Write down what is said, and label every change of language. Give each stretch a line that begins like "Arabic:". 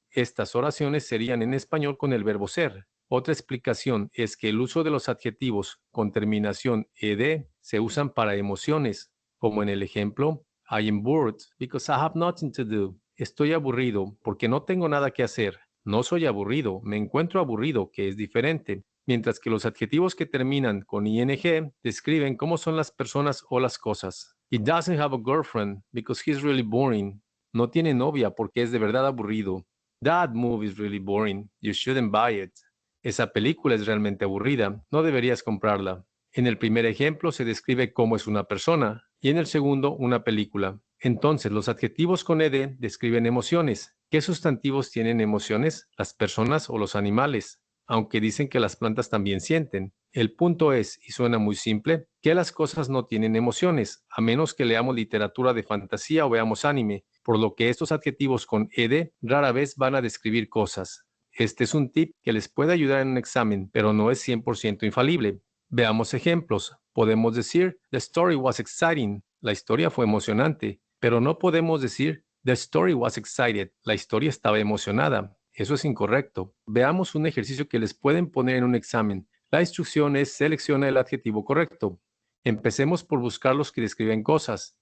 Spanish: Estas oraciones serían en español con el verbo ser. Otra explicación es que el uso de los adjetivos con terminación ed se usan para emociones, como en el ejemplo,
English: I am bored because I have nothing to do.
Spanish: Estoy aburrido porque no tengo nada que hacer. No soy aburrido, me encuentro aburrido, que es diferente. Mientras que los adjetivos que terminan con ing describen cómo son las personas o las cosas.
English: He doesn't have a girlfriend because he's really boring.
Spanish: No tiene novia porque es de verdad aburrido.
English: That movie is really boring. You shouldn't buy it.
Spanish: Esa película es realmente aburrida. No deberías comprarla. En el primer ejemplo se describe cómo es una persona y en el segundo una película. Entonces, los adjetivos con ed describen emociones. ¿Qué sustantivos tienen emociones? ¿Las personas o los animales? Aunque dicen que las plantas también sienten. El punto es, y suena muy simple, que las cosas no tienen emociones, a menos que leamos literatura de fantasía o veamos anime, por lo que estos adjetivos con ed rara vez van a describir cosas. Este es un tip que les puede ayudar en un examen, pero no es 100% infalible. Veamos ejemplos. Podemos decir,
English: The story was exciting.
Spanish: La historia fue emocionante. Pero no podemos decir,
English: The story was excited.
Spanish: La historia estaba emocionada. Eso es incorrecto. Veamos un ejercicio que les pueden poner en un examen. La instrucción es selecciona el adjetivo correcto. Empecemos por buscar los que describen cosas.